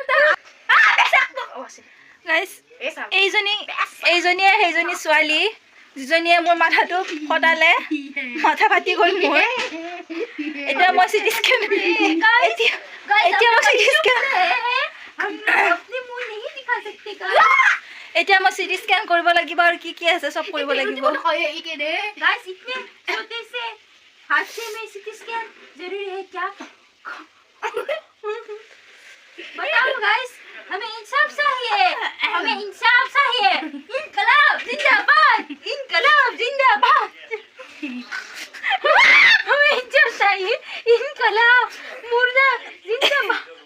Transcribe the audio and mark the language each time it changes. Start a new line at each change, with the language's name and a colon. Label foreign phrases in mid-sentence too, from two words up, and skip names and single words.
Assamese: গাইস এইজনী সেইজনী ছোৱালী যিজনীয়ে মোৰ মাথাটো ফটালে মাথা ফাটি গ'ল মোৰ এতিয়া মই
English: CT scan
Assamese: এতিয়া মই
English: CT scan
Assamese: এতিয়া মই
English: CT scan
Assamese: কৰিব লাগিব আৰু কি কি আছে চব কৰিব লাগিব
Hindi: गाइस इतने छोटे से हादसे में
English: CT scan
Hindi: जरूरी है क्या बताओ गाइस हमें इंसाफ चाहिए इनकलाब जिंदाबाद हमें इंसाफ चाहिए इनकलाब मुर्दा जिंदाबाद